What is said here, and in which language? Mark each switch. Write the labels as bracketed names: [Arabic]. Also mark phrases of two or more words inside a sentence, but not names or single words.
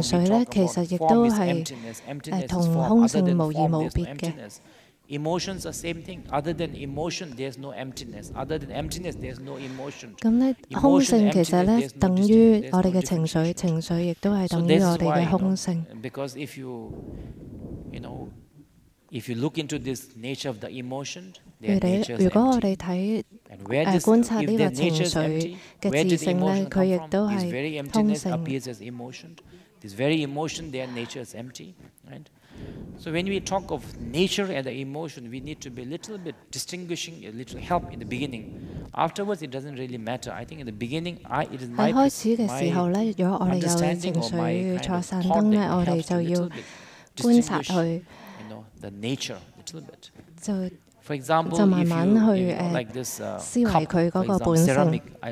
[Cantonese] 咧，其實亦都係同空性無異無別嘅。 [English] Emotions are same thing. Other than emotion, there's no emptiness. Other than emptiness, there's no emotion. [Cantonese] 咁咧，空性其實咧等於我哋嘅情緒，情緒亦都係等於我哋嘅空性。 [English] Because if you look into this nature of the emotion, [Cantonese] 如果我哋睇觀察呢個情緒嘅自性咧，佢亦都係空性。 [English] This very emotion, their nature is empty, right? So when we talk of nature and the emotion, we need to be a little bit distinguishing, a little help in the beginning. [Cantonese] 喺開始嘅時候咧，如果我哋有情緒錯散燈咧，我哋就要觀察佢，就慢慢去思維佢嗰個本性。